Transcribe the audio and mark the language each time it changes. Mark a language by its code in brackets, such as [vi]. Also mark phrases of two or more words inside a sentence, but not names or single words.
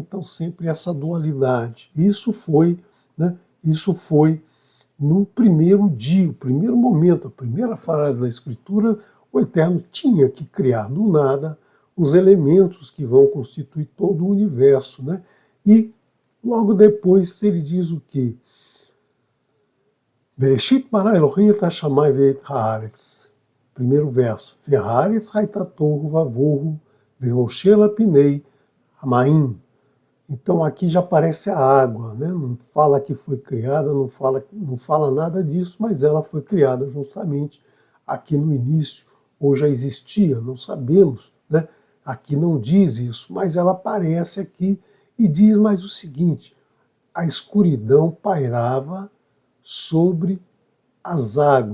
[pt] Então sempre essa dualidade. Isso foi no primeiro dia, o primeiro momento, a primeira frase da Escritura. O Eterno tinha que criar do nada os elementos que vão constituir todo o universo, né? E logo depois ele diz o quê? [he] בראשית ברא אלוהים את השמים ואת הארץ. [pt] Primeiro verso. [he] והארץ היתה תהו ובהו ורושל פני המים. [pt] Então aqui já aparece a água, né? Não fala que foi criada, não fala nada disso, mas ela foi criada justamente aqui no início, ou já existia, não sabemos, né? Aqui não diz isso, mas ela aparece aqui e diz mais o seguinte: a escuridão pairava sobre as águas.